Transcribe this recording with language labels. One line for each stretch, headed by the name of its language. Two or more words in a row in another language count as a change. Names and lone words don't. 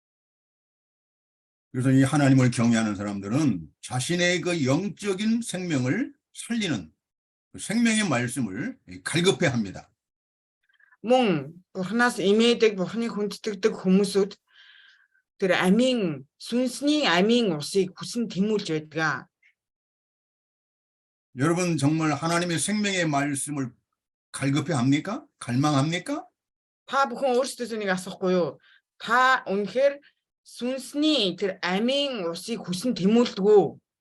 Korean: 그래서 이 하나님을 경외하는 사람들은 자신의 그 영적인 생명을 살리는 그 생명의 말씀을 갈급해 합니다.
Mongolian: Мөн Бурханаас имээдэг, Бурханыг хүндэтгдэг хүмүүсүүд тэр амийн сүнсний амийн усыг хүсэн тэмүүлж байдаг.
Korean: 여러분 정말 하나님의 생명의 말씀을 갈급해 합니까? 갈망합니까?
Mongolian: Та бүхэн өөрсдөөс нэг асуухгүй юу? Та үнэхээр сүнсний тэр амийн усыг хүсэн тэмүүлдэг үү?